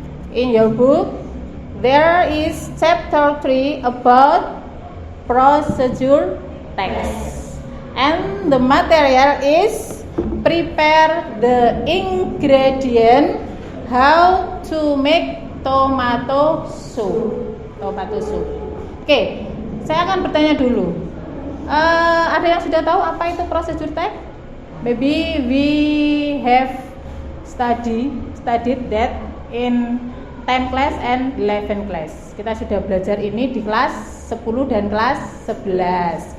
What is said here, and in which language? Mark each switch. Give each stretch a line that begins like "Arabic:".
English: In your book, there is chapter 3 about procedure text. And the material is prepare the ingredient how to make tomato soup.
Indonesian: Oke, saya akan bertanya dulu. Ada yang sudah tahu apa itu procedure text?
English: Maybe we have studied that in 10 class and 11 class.
Indonesian: Kita sudah belajar ini di kelas 10 dan kelas 11.